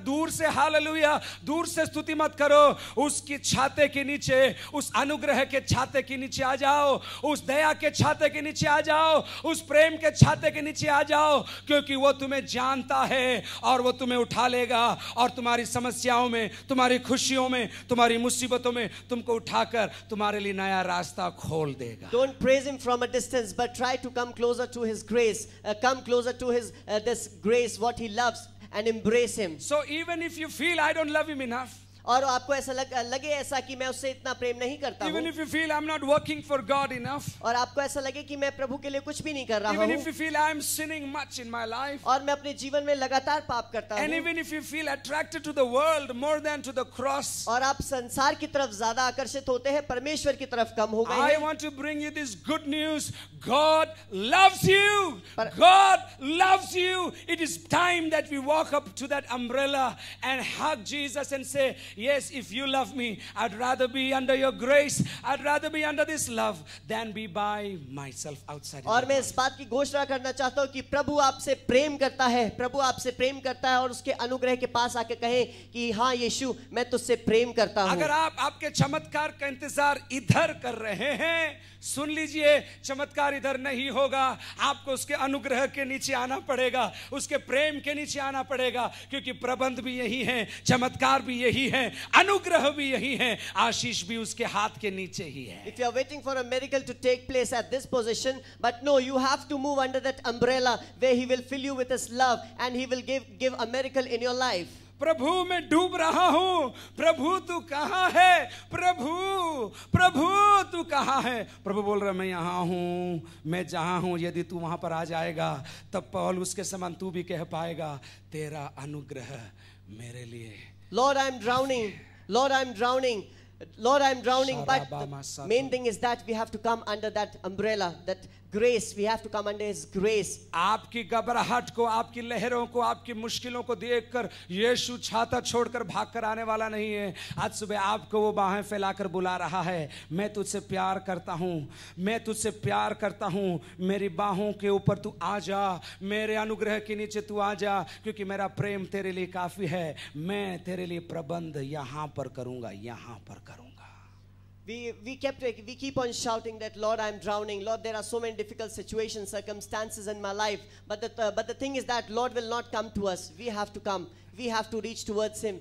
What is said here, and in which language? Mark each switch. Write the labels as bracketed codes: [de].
[hi] दूर से हालेलुया, दूर से स्तुति मत करो, उसकी छाते के नीचे, उस अनुग्रह के छाते के नीचे आ जाओ, उस दया के छाते के नीचे आ जाओ, उस प्रेम के छाते के नीचे आ जाओ, क्योंकि वो तुम्हें जानता है और वो तुम्हें उठा लेगा और तुम्हारी समस्याओं में, तुम्हारी खुशियों में, तुम्हारी मुसीबतों में तुमको उठाकर तुम्हारे लिए नया रास्ता खोल देगा. [en] Don't praise him from a distance, but try to come closer to his grace, come closer to his this grace, what he loves, and embrace him. So even if you feel I don't love him enough, [hi] और आपको ऐसा लगे ऐसा कि मैं उससे इतना प्रेम नहीं करता हूँ. [en] Even if you feel I'm not working for God enough, [hi] और आपको ऐसा लगे कि मैं प्रभु के लिए कुछ भी नहीं कर रहा हूँ. [en] Even if you feel I'm sinning much in my life, [hi] और मैं अपने जीवन में लगातार पाप करता हूँ. [en] And even if you feel attracted to the world more than to the cross, [hi] और आप संसार की तरफ ज्यादा आकर्षित होते हैं, परमेश्वर की तरफ कम हो गए हैं. [en] I want to bring you this good news. God loves you. God loves you. It is time that we walk up to that umbrella and hug Jesus and say, yes, if you love me, I'd rather be under your grace, I'd rather be under this love than be by myself outside. [hi] और मैं इस बात की घोषणा करना चाहता हूँ कि प्रभु आपसे प्रेम करता है, प्रभु आपसे प्रेम करता है, और उसके अनुग्रह के पास आके कहें कि हाँ यीशु, मैं तुझसे प्रेम करता हूँ. अगर आप आपके चमत्कार का इंतजार इधर कर रहे हैं, सुन लीजिए, चमत्कार इधर नहीं होगा. आपको उसके अनुग्रह के नीचे आना पड़ेगा, उसके प्रेम के नीचे आना पड़ेगा, क्योंकि प्रबंध भी यही है, चमत्कार भी यही है, अनुग्रह भी यही है, आशीष भी उसके हाथ के नीचे ही है. [en] If you are waiting for a miracle to take place at this position, but no, you have to move under that umbrella where he will fill you with his love and he will give a miracle in your life. [hi] प्रभु मैं डूब रहा हूँ, प्रभु तू कहाँ है, प्रभु तू कहाँ है. प्रभु बोल रहा मैं यहाँ हूँ, मैं जहाँ हूँ, यदि तू वहाँ पर आ जाएगा तब पौल उसके समान तू भी कह पाएगा, तेरा अनुग्रह मेरे लिए. [en] Lord, I'm drowning. Lord, I'm drowning. Lord, I'm drowning. But the main thing is that we have to come under that umbrella, that grace. We have to come under His grace. [hi] आपकी घबराहट को, आपकी लहरों को, आपकी मुश्किलों को देखकर यीशु छाता छोड़कर भागकर आने वाला नहीं है. आज सुबह आपको वो बाहें फैलाकर बुला रहा है. मैं तुझसे प्यार करता हूँ, मैं तुझसे प्यार करता हूँ, मेरी बाहों के ऊपर तू आ जा, मेरे अनुग्रह के नीचे तू आ जा, क्योंकि मेरा प्रेम तेरे लिए काफी है. मैं तेरे लिए प्रबंध यहाँ पर करूँगा, यहाँ पर करूँगा. [en] We keep on shouting that, Lord, I'm drowning. Lord, there are so many difficult situations, circumstances in my life. But the thing is that Lord will not come to us. We have to come. We have to reach towards Him.